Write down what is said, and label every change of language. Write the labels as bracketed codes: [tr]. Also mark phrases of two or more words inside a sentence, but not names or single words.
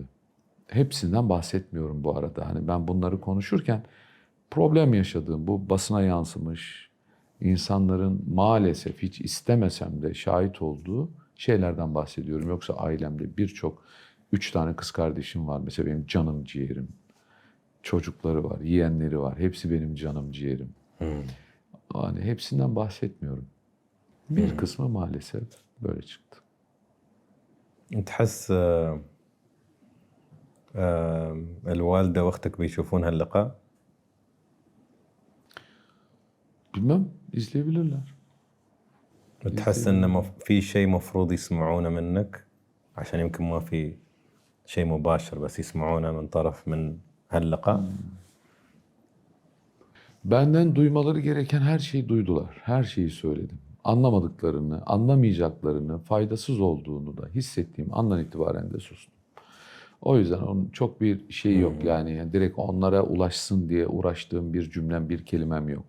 [tr] Hepsinden bahsetmiyorum bu arada. Hani ben bunları konuşurken problem yaşadığım, bu basına yansımış, insanların maalesef hiç istemesem de şahit olduğu şeylerden bahsediyorum. Yoksa ailemde birçok, 3 tane kız kardeşim var. Mesela benim canım ciğerim. Çocukları var, yeğenleri var. Hepsi benim canım ciğerim. Yani hepsinden bahsetmiyorum. Bir kısmı maalesef böyle çıktı. [ar] تحس الوالدة واختك بيشوفون هاللقاء؟ [tr] Bilmem, izleyebilirler. [ar] تحس إنه في شيء مفروض يسمعونه منك عشان يمكن ما في شيء مباشر بس يسمعونه من طرف من هاللقاء؟ [tr] Benden duymaları gereken her şeyi duydular. Her şeyi söyledim. Anlamadıklarını, anlamayacaklarını, faydasız olduğunu da hissettiğim andan itibaren de sustum. O yüzden onun çok bir şeyi yok. Yani direkt onlara ulaşsın diye uğraştığım bir cümlem, bir kelimem yok.